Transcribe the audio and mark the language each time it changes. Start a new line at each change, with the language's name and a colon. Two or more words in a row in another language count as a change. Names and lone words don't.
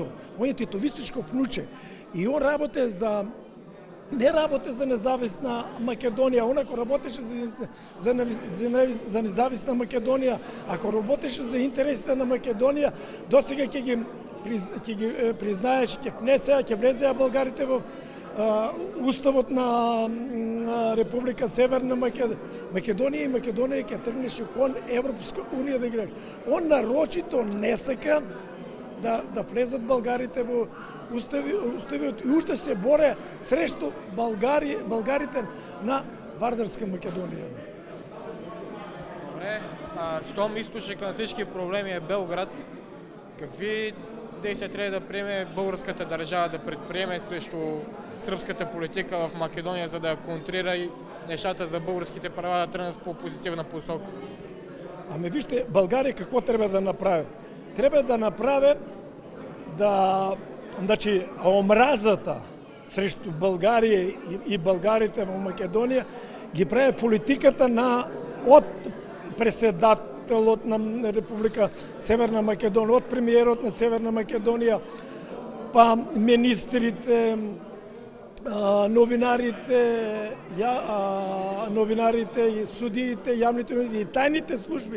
Macedonian: Он е титовистичко внуче. И он работи не работи за независна Македонија, он ако работеше за независна Македонија, ако работеше за интересите на Македонија, досега ќе ги признаеше, ќе влезеа българите во уставот на Република Северна Македонија и Македонија ќе тргнеше кон Европска унија да играе. Он нарочито не сака да влезат българите во уставиот и уште се боре срещу българите на Вардарска Македонија.
Bulgarian: Добре, щом източник на всички проблеми е Белград, какви действия трябва да приеме българската държава да предприеме срещу сръбската политика в Македония, за да контрира и нещата за българските права да тръгнат в по-позитивна посока? Ами вижте, България какво трябва да направи? Трябва да направи значи,
Macedonian: омразата срещу България и българите в Македонија ги прави политиката од преседателот на Република Северна Македонија, од премиерот на Северна Македонија, па министрите, новинарите и судиите, јавните и тајните служби.